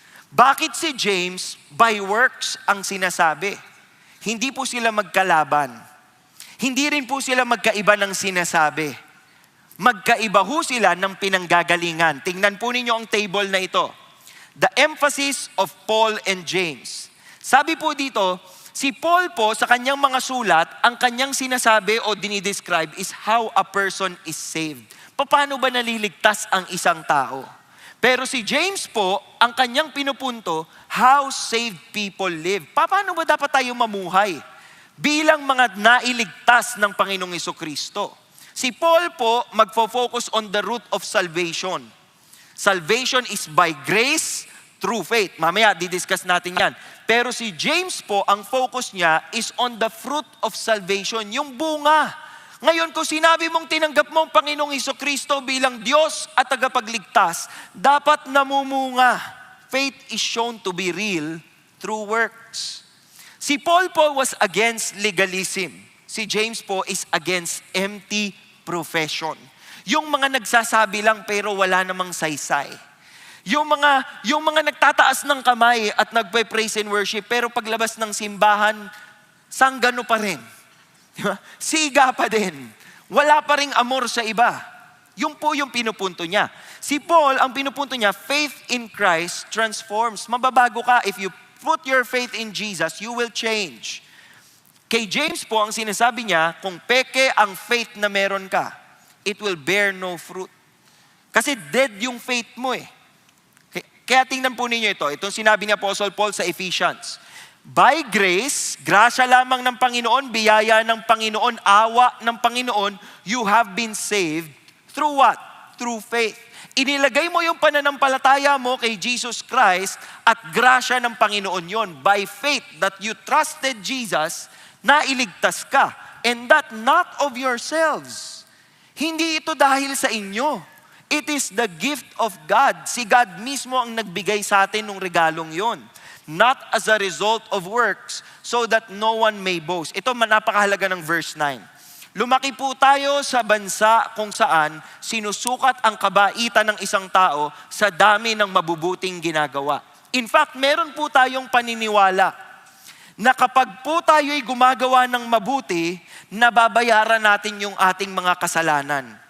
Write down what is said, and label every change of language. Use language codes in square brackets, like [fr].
[tl] Bakit si James by works ang sinasabi? Hindi po sila magkalaban. Hindi rin po sila magkaiba ng sinasabi. Magkaiba ho sila ng pinanggagalingan. Tingnan po ninyo ang table na ito. [en] The emphasis of Paul and James. [tl] Sabi po dito, si Paul po sa kanyang mga sulat, ang kanyang sinasabi o dinidescribe is [en] how a person is saved. [tl] Paano ba naliligtas ang isang tao? Pero si James po, ang kanyang pinupunto, [en] how saved people live. [tl] Paano ba dapat tayo mamuhay bilang mga nailigtas ng Panginoong Jesucristo? Si Paul po, magfo-focus [en] on the root of salvation. Salvation is by grace through faith. [tl] Mamaya, didiscuss natin yan. Pero si James po, ang focus niya [en] is on the fruit of salvation, [tl] yung bunga. Ngayon, kung sinabi mong tinanggap mo ang Panginoong Jesucristo bilang Diyos at tagapagligtas, dapat namumunga. [en] Faith is shown to be real through works. Si Paul po was against legalism. Si James po is against empty profession. [tl] Yung mga nagsasabi lang pero wala namang saysay. Yung mga nagtataas ng kamay at nagpe-praise and worship pero paglabas ng simbahan, sanggano pa rin. Diba? Siga pa din. Wala pa ring amor sa iba. Yung po yung pinupunto niya. Si Paul, ang pinupunto niya, [en] faith in Christ transforms. [tl] Mababago ka. [en] If you put your faith in Jesus, you will change. [tl] Kay James po, ang sinasabi niya, kung peke ang faith na meron ka, [en] it will bear no fruit. [tl] Kasi dead yung faith mo eh. Kaya tingnan po ninyo ito. Itong sinabi ni Apostle Paul sa Ephesians. By grace, grasya lamang ng Panginoon, biyaya ng Panginoon, awa ng Panginoon, [en] you have been saved through what? Through faith. [tl] Inilagay mo yung pananampalataya mo kay Jesus Christ at grasya ng Panginoon yon. [en] By faith that you trusted Jesus, [tl] nailigtas ka. [en] And that not of yourselves. [tl] Hindi ito dahil sa inyo. [en] It is the gift of God. [tl] Si God mismo ang nagbigay sa atin ng regalong yon. [en] Not as a result of works, so that no one may boast. [tl] Ito napakahalaga ng verse 9. Lumaki po tayo sa bansa kung saan sinusukat ang kabaitan ng isang tao sa dami ng mabubuting ginagawa. In fact, meron po tayong paniniwala na kapag po tayo'y gumagawa ng mabuti, nababayaran natin yung ating mga kasalanan.